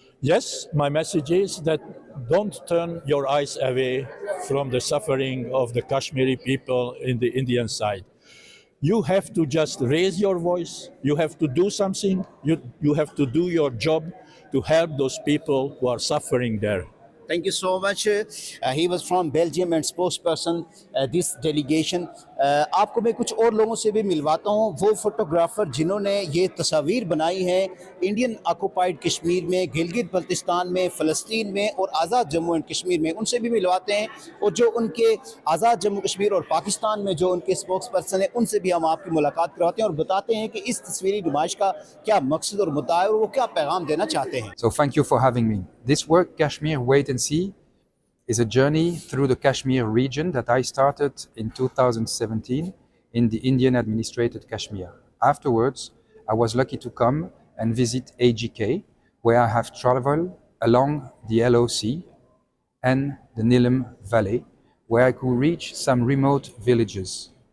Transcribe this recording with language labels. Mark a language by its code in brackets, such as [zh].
[en] Yes, my message is that don't turn your eyes away from the suffering of the Kashmiri people in the Indian side. You have to just raise your voice. You have to do something. You have to do your job to help those people who are suffering there. Thank you so much. He was from Belgium and spokesperson this delegation. [hi] आपको मैं कुछ और लोगों से भी मिलवाता हूँ, वो photographer जिन्होंने ये तस्वीर बनाई है इंडियन ऑक्युपाइड कश्मीर में, गिलगित बल्तिस्तान में, फ़लस्तीन में और आज़ाद जम्मू एंड कश्मीर में, उनसे भी मिलवाते हैं। और जो उनके आज़ाद जम्मू कश्मीर और पाकिस्तान में जो उनके स्पोक्सपर्सन हैं, उनसे भी हम आपकी मुलाकात करवाते हैं और बताते हैं कि इस तस्वीरी नुमाइश का क्या मकसद और मुद्दा है और वो क्या पैगाम देना चाहते हैं। [en] So thank you for having me. This work, Kashmir Wait and See, is a journey through the Kashmir region that I started in 2017 in the Indian administrated Kashmir. Afterwards, I was lucky to come and visit AGK, where I have traveled along the LOC and the Nilam Valley, where I could reach some remote villages.